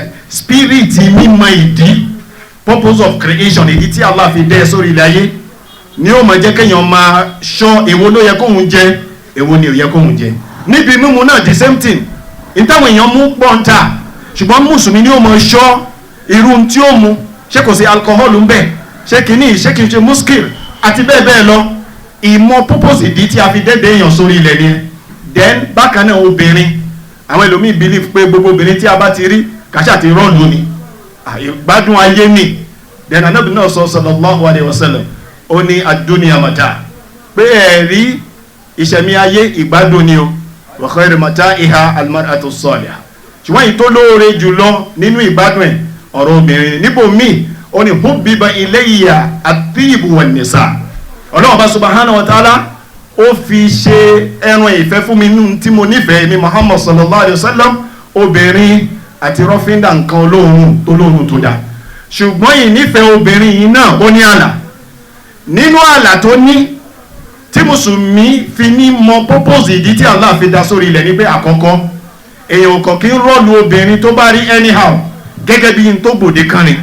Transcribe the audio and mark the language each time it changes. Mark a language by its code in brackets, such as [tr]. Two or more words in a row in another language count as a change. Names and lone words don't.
[yo] Spirit mímọ̀ ìdí, [en] purpose of creation, [yo] ìdí tí Allah fi dẹ́ sórí ilẹ̀ ayé ni ó máa jẹ́ kéèyàn máa ṣọ́ èwo ló yẹ kóhun jẹ, èwo ni ò yẹ kóhun jẹ. Níbi mímu náà [en] the same thing, [yo] ìtàwọn èèyàn mú pọ́ńtà, ṣùgbọ́n mùsùlùmí ni ó máa ṣọ́ irú tí ó mu, ṣé kò sí alcohol ń bẹ, ṣé kìíní ṣé kìí ṣe muskil àti bẹ́ẹ̀ bẹ́ẹ̀ lọ. Ìmọ̀ purpose ìdí tí a fi dẹ́dẹ́ èèyàn sórí ilẹ̀ ni. Then bákan náà obìnrin, àwọn ẹlòmíì believe pé gbogbo obìnrin tí a bá ti rí kàṣà ti rọ́ọ̀lù ni, ìgbádùn ayé ni. Then Ànábì náà sọ [ar] صلى الله عليه وسلم, [yo] ó ní [ar] الدنيا متاع', [yo] pé ẹ̀rí ìṣẹ̀mí ayé ìgbádùn ni o, [ar] وخير متاعها المرأة الصالحة. [yo] Ṣùgbọ́n èyí tó lóore jùlọ nínú ìgbádùn ẹ̀ ọ̀rọ̀ obìnrin níbo míì ó ní [ar] حبب إلي الطيب والنساء. [yo] Ọlọ́run bá [ar] سبحانه وتعالى [yo] ó fi ṣe ẹran ìfẹ́ fún mi nínú tí mo nífẹ̀ẹ́ mi Muhammad [ar] صلى الله عليه وسلم [yo] obìnrin àti rọ́fíńdà nǹkan olóòórùn tó lóòórùn tó dáa. Ṣùgbọ́n ìnífẹ̀ẹ́ obìnrin yìí náà ó ní ààlà. Nínú ààlà tó ní tí mùsùlùmí fi ní mọ purpose ìdí tí Allah fi dá sórí ilẹ̀ ní pé àkọ́kọ́ èèyàn kò kí ń rọ́ọ̀lù obìnrin tó bá rí anyhow gẹ́gẹ́ bí n tó gbòde kan ni.